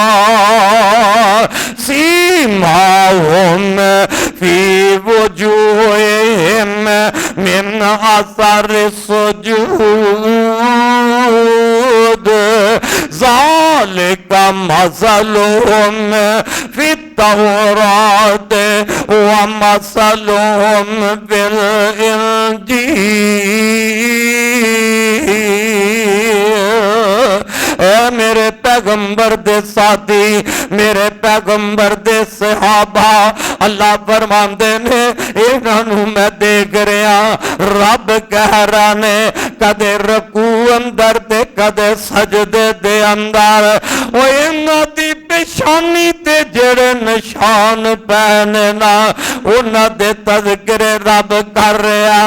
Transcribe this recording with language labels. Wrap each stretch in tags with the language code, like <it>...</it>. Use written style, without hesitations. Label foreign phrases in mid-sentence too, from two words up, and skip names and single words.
<ar>سيماهم في وجوههم من أثر السجود ذلك مثلهم في التوراة ومثلهم في الإنجيل.</ar> <pa>میرے پیغمبر دے ساتھی میرے پیغمبر دے صحابہ اللہ فرماندے نے انہاں میں دیکھ رہا رب کہہ رہا نے کدے رکوع اندر تے کدے سجدے دے اندر او انہاں دی پیشانی تے جیڑے نشان پینے نا انہاں دے تذکرے رب کر رہا</pa>